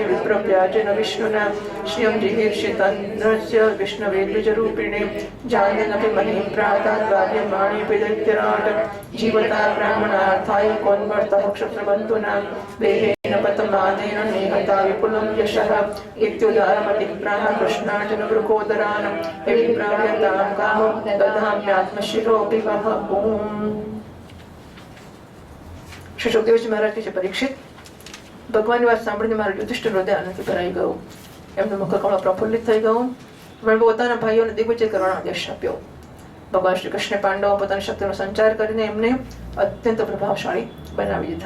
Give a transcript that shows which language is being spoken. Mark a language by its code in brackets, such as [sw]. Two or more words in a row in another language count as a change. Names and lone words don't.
[sa] विप्रव्याजेन विष्णुना श्रियं जिहीर्षितन्द्रस्य विष्णवे द्विजरूपिणे जान्यनपि महीं प्राताद्वार्यमाणेऽपि दैत्यराट् जीवता ब्राह्मणार्थाय कोन्वर्तः क्षत्रबन्धूनां देहेन पतमानेन निहता विपुलं यशः इत्युदारमतिः प्राह कृष्णार्जुनवृकोदरान् विप्राव्यतां कामं ददाम्यात्मशिरोऽपि वः ॐ. [gu] શ્રી સુખદેવજી મહારાજ કે છે, પરીક્ષિત, ભગવાનની વાત સાંભળીને મારું યુધિષ્ઠિર હૃદય આનંદથી ભરાઈ ગયું. એમનું મુખ કમળ પ્રફુલ્લિત થઈ ગયું. પણ પોતાના ભાઈઓને દિગ્વિજય કરવાનો આદેશ આપ્યો. ભગવાન શ્રી કૃષ્ણે પાંડવો પોતાની શક્તિનો સંચાર કરીને એમને અત્યંત પ્રભાવશાળી બનાવી દીધા.